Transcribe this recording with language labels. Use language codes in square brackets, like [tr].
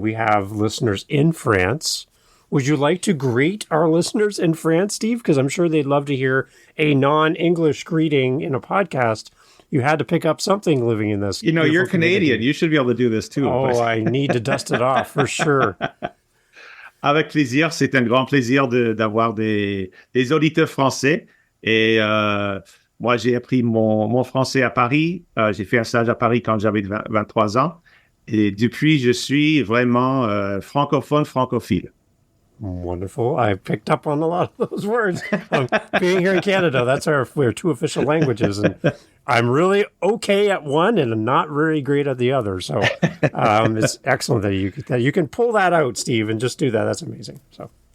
[en] We have listeners in France. Would you like to greet our listeners in France, Steve? Because I'm sure they'd love to hear a non-English greeting in a podcast. You had to pick up something living in this. You're Canadian. Community. You should be able to do this too. Oh, I need to dust it off for sure. [fr] Avec plaisir. C'est un grand plaisir d'avoir des auditeurs français. Et moi, j'ai appris mon français à Paris. J'ai fait un stage à Paris quand j'avais 23 ans. Et depuis, je suis vraiment francophile. [en] Wonderful. I picked up on a lot of those words. Being here in Canada, that's we're two official languages, and I'm really okay at one and I'm not very great at the other. So it's excellent that you can pull that out, Steve, and just do that. That's amazing. So